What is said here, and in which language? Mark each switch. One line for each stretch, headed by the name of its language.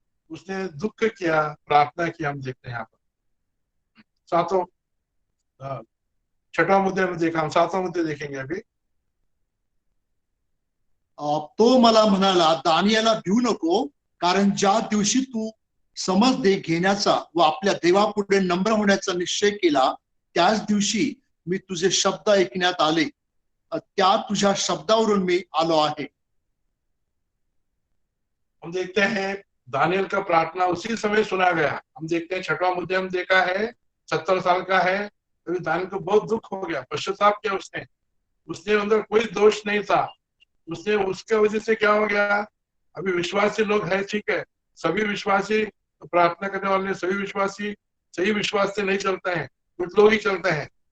Hindi: उसने दुख किया, प्रार्थना की। हम देखते हैं यहाँ पर सातों छठा मुद्दे में देखा, हम सातवां मुद्दे देखेंगे अभी।
Marathi: तो मला म्हणाला, दानियाला भिवू नको, कारण ज्या दिवशी तू समज घेण्याचा व आपल्या देवापुढे नम्र होण्याचा निश्चय केला, त्याच दिवशी मी तुझे शब्द ऐकण्यात आले, त्या तुझ्या शब्दावरून मी आलो आहे।
Hindi: हम देखते हैं दानियल का प्रार्थना उसी समय सुना गया। हम देखते हैं छठवां मुद्दे हम देखा है, 70 साल का है। तो दानियल को बहुत दुख हो गया, पश्चाताप किया उसने अंदर कोई दोष नहीं था। उसने उसके वजह से क्या हो गया? अभी विश्वासी लोग हैं, ठीक है, सभी विश्वासी प्रार्थना करने वाले सभी विश्वासी सही विश्वास से नहीं चलते हैं, कुछ लोग ही चलते हैं।